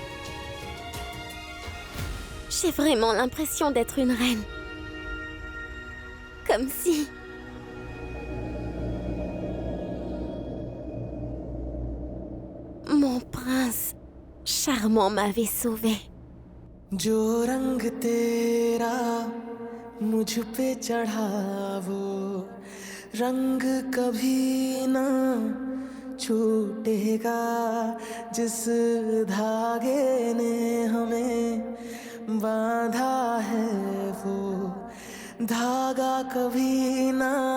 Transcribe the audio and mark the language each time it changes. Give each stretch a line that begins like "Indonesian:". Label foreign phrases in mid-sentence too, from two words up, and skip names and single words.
French: J'ai vraiment l'impression d'être une reine. Comme si... mon prince charmant m'avait sauvée.
Hindi: जो रंग तेरा मुझ पे चढ़ा वो रंग कभी ना छूटेगा जिस धागे ने हमें बांधा है वो धागा कभी ना